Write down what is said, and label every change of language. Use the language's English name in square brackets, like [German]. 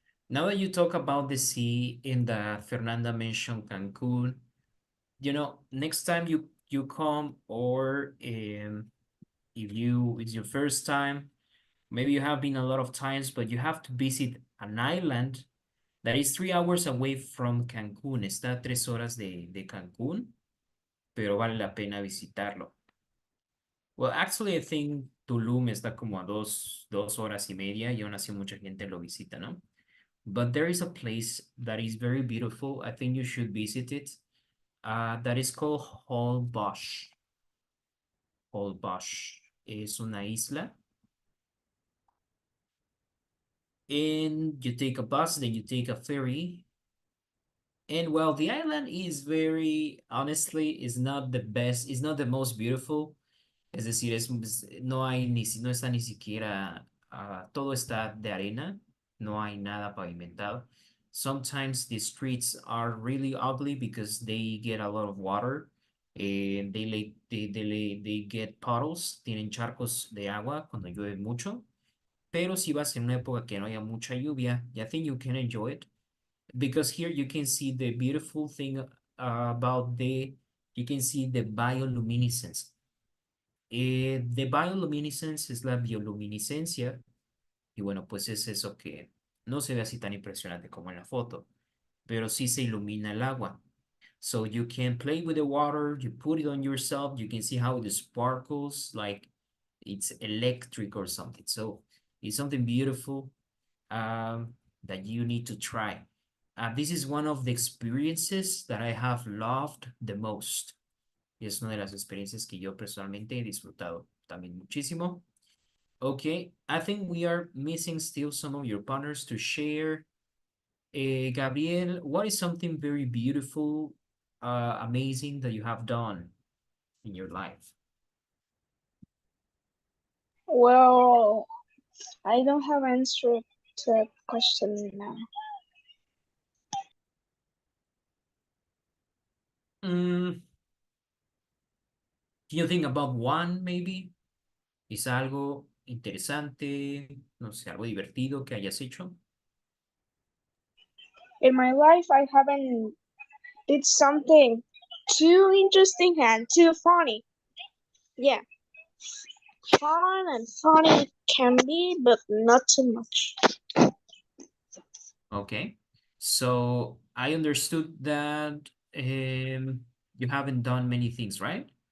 [English] Now that you talk about the sea and Fernanda mentioned Cancun, you know, next time you come or if it's your first time, maybe you have been a lot of times, but you have to visit an island that is 3 hours away from Cancún. [Spanish] Está a 3 horas de Cancún, pero vale la pena visitarlo. [English] Well, actually, I think [Spanish] Tulum está como a dos horas y media y aún así mucha gente lo visita, ¿no? [English] But there is a place that is very beautiful. I think you should visit it. That is called Holbox. [Spanish] Holbox es una isla. [English] And you take a bus, then you take a ferry. And well, the island is very, honestly, is not the best, is not the most beautiful. [Spanish] Es decir, no hay no está ni siquiera, todo está de arena, no hay nada pavimentado. [English] Sometimes the streets are really ugly because they get a lot of water. And they get puddles, [Spanish] tienen charcos de agua cuando llueve mucho. Pero si vas en una época que no haya mucha lluvia, [English] I think you can enjoy it. Because here you can see the beautiful thing about you can see the bioluminescence. [Spanish] The bioluminescence es la bioluminiscencia, y bueno, pues es eso que no se ve así tan impresionante como en la foto, pero sí se ilumina el agua. [English] So you can play with the water, you put it on yourself, you can see how it sparkles like it's electric or something. So it's something beautiful that you need to try. This is one of the experiences that I have loved the most. [Spanish] Y es una de las experiencias que yo personalmente he disfrutado también muchísimo. [English] Okay, I think we are missing still some of your partners to share. Gabriel, what is something very beautiful, amazing that you have done in your life? Well, I don't have answer to that question now. Can you think about one, maybe? [Spanish] ¿Es algo interesante, no sé, algo divertido que hayas hecho? [English] In my life, I haven't did something too interesting and too funny. Yeah, fun and funny can be, but not too much. Okay, so I understood that you haven't done many things, right?